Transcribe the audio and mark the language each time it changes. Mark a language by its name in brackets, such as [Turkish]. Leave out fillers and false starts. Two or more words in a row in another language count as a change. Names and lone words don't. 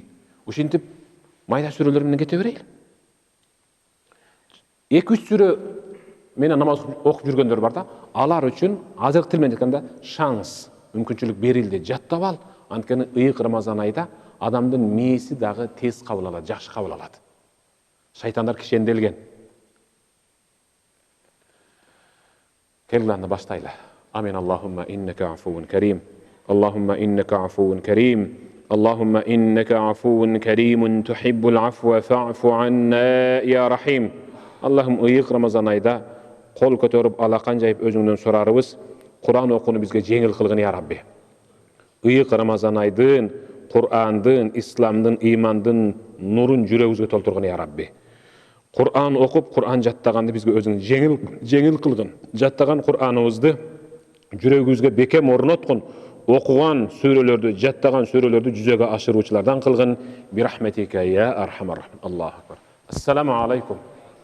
[Kyrgyz] Ушинтип майда сүрөлөр менен кете берейли. 2-3 сүрө менен намаз окуп жүргөндөр бар да, алар үчүн азыркы тил менен айтканда шанс, мүмкүнчүлүк берилди. Жаттап ал. Анткени ыйык Рамазан айда адамдын мээси дагы тез кабыл алат, жакшы кабыл алат. Шайтандар кишенделген. Келгенде баштайлы. Амин. [Arabic] اللهم إنك عفو كريم اللهم إنك عفو كريم. اللهم إنك عفو كريم تحب العفو فاعف عنا يا رحيم. [Kyrgyz] Аллахым ыйык Рамазан айда кол көтөрүп алакан жайып өзүңдөн сурарыбыз. Кур'ан окууну бизге жеңил кылгын [Arabic] يا ربي. [Kyrgyz] Ыйык Рамазан айдын, Кур'андын, исламдын, имандын нурун жүрөгүбүзгө толтургун [Arabic] يا ربي. [Kyrgyz] Кур'ан окуп, Кур'ан жаттаганды бизге өзүң жеңил кылгын. Жаттаган Кур'аныбызды жүрөгүбүзгө бекем орноткун. Окуган сүрөлөрдү, жаттаган сүрөлөрдү жүзөгө ашыруучулардан кылгын. [Arabic] برحمتك يا أرحم الراحمين الله أكبر السلام عليكم.